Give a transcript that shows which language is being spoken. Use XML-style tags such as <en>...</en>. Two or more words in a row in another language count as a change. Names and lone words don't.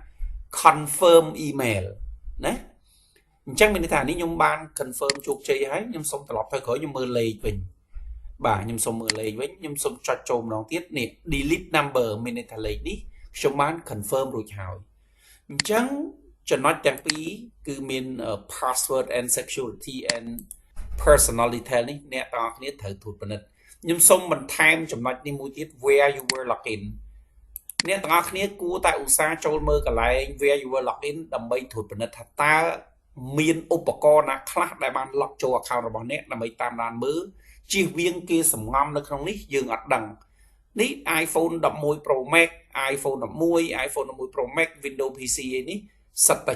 <en>confirm email</en> <km>ណាអញ្ចឹងមានន័យថានេះខ្ញុំបាន confirm ជោគជ័យហើយខ្ញុំសូមត្រឡប់ទៅក្រោយខ្ញុំមើលលេខវិញបាទខ្ញុំសូមមើលលេខវិញខ្ញុំសូមចុចចូលម្ដងទៀតនេះ</km> <en>delete number</en> <km>មានន័យថាលេខនេះខ្ញុំបាន confirm រួចហើយអញ្ចឹងចំណុចទាំងពីរគឺមាន</km> <en>password and security and personal detail</en> <km>នេះអ្នក ទាំងអស់គ្នាត្រូវត្រួតពិនិត្យខ្ញុំសូមបន្ថែមចំណុចនេះមួយទៀត</km> <en>where you were logged in</en> <km>អ្នកទាំងអស់គ្នាគួរតែឧស្សាហ៍ចូលមើលកន្លែង</km> <en>where you were logged in</en> <km>ដើម្បីត្រួតពិនិត្យថាតើមានឧបករណ៍ណាខ្លះដែលបាន lock ចូល account របស់អ្នកដើម្បីតាមដានមើលជៀសវាងគេសម្ងំនៅក្នុងនេះយើងអត់ដឹងនេះ iPhone 11 Pro Max iPhone 11 iPhone 11 Pro Max Windows PC នេះសិតតែ</km>